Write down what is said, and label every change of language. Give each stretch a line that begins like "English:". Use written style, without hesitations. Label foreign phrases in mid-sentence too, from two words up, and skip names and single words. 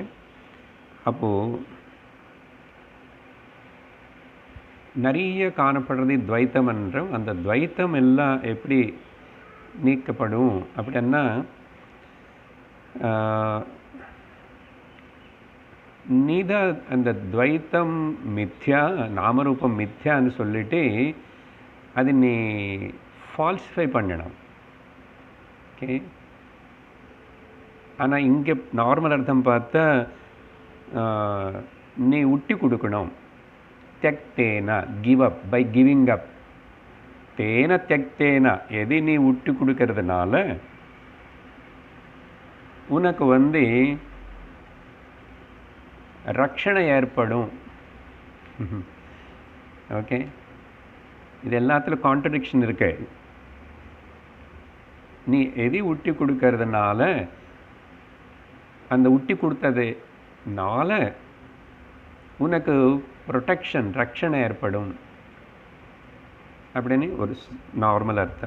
Tamil: அப்போது நிறைய காணப்படுறது துவைத்தம் என்றும், அந்த துவைத்தம் எல்லாம் எப்படி நீக்கப்படும் அப்படின்னா, நீதா அந்த துவைத்தம் மித்யா, நாமரூபம் மித்யான்னு சொல்லிட்டு அது நீ ஃபால்சிஃபை பண்ணணும். ஓகே, ஆனால் இங்கே நார்மல் அர்த்தம் பார்த்தா நீ விட்டு கொடுக்கணும்.
Sanskrit: त्यक्तेन,
English: give up, by giving up.
Sanskrit: தேன त्यक्तेन,
Tamil: எது நீ விட்டு கொடுக்கறதுனால உனக்கு ரட்சணை ஏற்படும். ஓகே, இது எல்லாத்துலையும் கான்ட்ரடிக்ஷன் இருக்கு. நீ எது விட்டு கொடுக்கறதுனால, அந்த விட்டு கொடுத்ததுனால உனக்கு ப்ரொடெக்ஷன், ரட்சணை ஏற்படும் அப்படின்னு ஒரு நார்மல் அர்த்தம்.